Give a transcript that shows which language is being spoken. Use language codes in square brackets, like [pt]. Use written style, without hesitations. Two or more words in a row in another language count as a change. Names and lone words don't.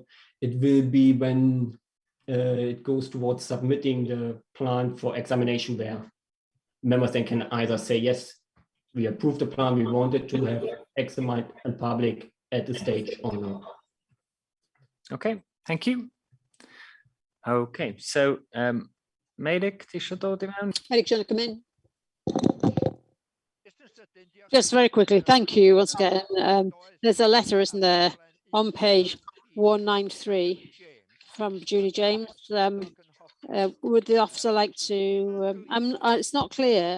[en] It will be when it goes towards submitting the plan for examination, where members then can either say, yes, we approve the plan, we wanted to have examined in public at the stage or not. Okay, thank you. Okay, so Medic, [cy] tisio dod I mewn? [en] Medic, do you want to come in? Just very quickly, thank you once again. There's a letter, isn't there, on page 193 from Julie James. Would the officer like to? It's not clear.